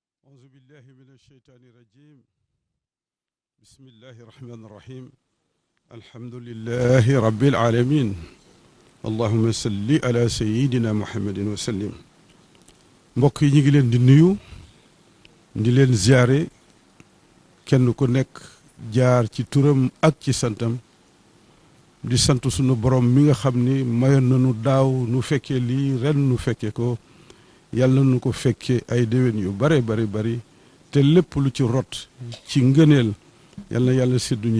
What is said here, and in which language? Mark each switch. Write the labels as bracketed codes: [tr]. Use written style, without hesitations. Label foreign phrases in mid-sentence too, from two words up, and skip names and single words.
[ar] أعوذ بالله من الشيطان الرجيم بسم الله الرحمن الرحيم الحمد لله رب العالمين اللهم صل على سيدنا محمد وسلم [wo] mbokk yi ñu ngi leen di nuyu di leen ziare kenn ku nekk jaar ci turam ak ci santam di sant sunu borom mi nga xam ni mayoon nañu daaw nu fekkee lii ren nu fekkee ko yàlla nu ko fekkee ay déwén yu bare bari te lépp lu ci rot ci ngëneel yàlla sédduñu